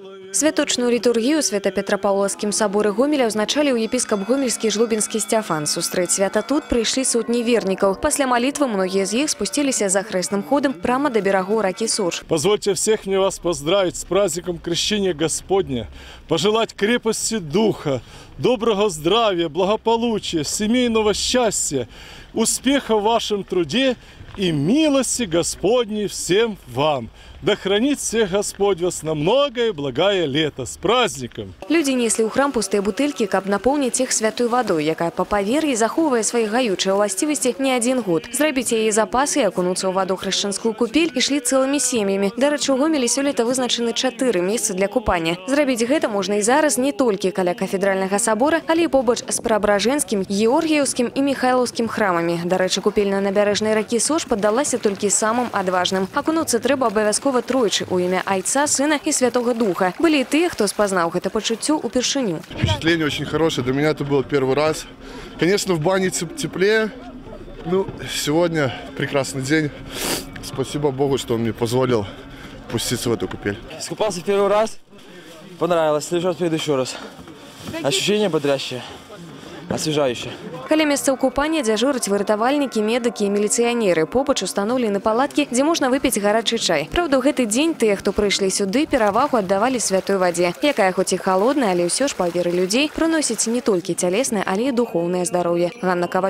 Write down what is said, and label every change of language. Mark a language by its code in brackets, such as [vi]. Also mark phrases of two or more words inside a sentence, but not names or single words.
[be] Святочную літургію у Свято-Петропавловскім соборы Гомеля узначаліў епископ гомельскі Жлобінскі Сцяфан. Сустрэць свята тут прыйшлі сотні вернікаў. [ru] Пасля молитвы многие из них спустились за хрестным ходом прямо до берегу раки Соч. Позвольте всех мне вас поздравить с праздником Крещения Господня, пожелать крепости духа, доброго здравия, благополучия, семейного счастья, успеха в вашем труде и милости Господней всем вам. Да хранит всех Господь вас на многое и благое лето. С праздником! [be] Люди несли ў храм пустыя бутылькі, каб напоўніць іх святой вадой, якая па павер'і захоўвае свае гаючыя ўласцівасці не адзін год. Зрабіць яе запасы і акунуцца ў ваду хрышчанскую купель ішлі цэлымі сем'ямі. Дарэчы, у Гомелі сёлета вызначаны 4 месцы для купання. Зрабіць гэта можна і зараз не толькі каля кафедральнага сабора, але і побач з Преображенскім, Георгіевскім і Михайлаўскім храмамі. Дарэчы, купель на набярэжнай ракі Соч паддалася толькі самым адважным. Акунуцца трэба абавязкова тройчы у імя Айца, [ru] Сына и Святого Духа. Были и те, кто спознал это [be] пачуццё упершыню. [ru] Впечатление очень хорошее. Для меня это был первый раз. Конечно, в бане теплее. Ну, сегодня прекрасный день. Спасибо Богу, что он мне позволил пуститься в эту купель. Искупался первый раз. Понравилось. В следующий раз приеду еще раз. Ощущение бодрящее. Освежающее. [be] Каля месцаў купання дзяжураць выратавальнікі, медыкі і міліцыянеры. Побач установлены палаткі, дзе можна выпіць гарачы чай. Праўда, ў гэты дзень тыя, хто прыйшлі сюды, перавагу аддавалі святой вадзе, якая хоць і халодная, але ўсё ж па веры людзей прыносіць не толькі цялеснае, але і духоўнае здароўе.